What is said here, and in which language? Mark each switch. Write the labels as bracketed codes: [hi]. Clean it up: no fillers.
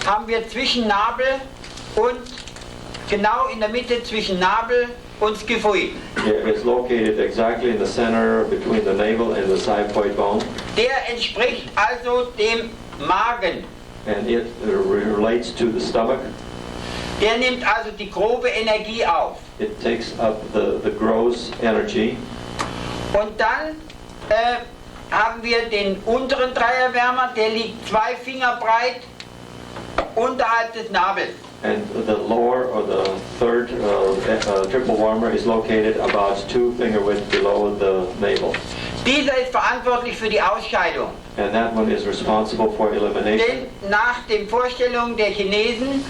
[de] Haben wir zwischen Nabel und genau in der Mitte zwischen Nabel und Skiphoid. [en] It's located exactly in the center between the navel and the xiphoid bone. [de] Der entspricht also dem Magen. [en] And it relates to the stomach. [de] Der nimmt also die grobe Energie auf. [en] It takes up the gross energy. [de] Und dann haben wir den unteren Dreierwärmer, der liegt 2 Finger breit unterhalb des Nabels. [en] And the lower or the third triple warmer is located about 2 finger width below the navel. [de] Dieser ist verantwortlich für die Ausscheidung. [en] And that one is responsible for elimination. [de] Denn nach den Vorstellungen der Chinesen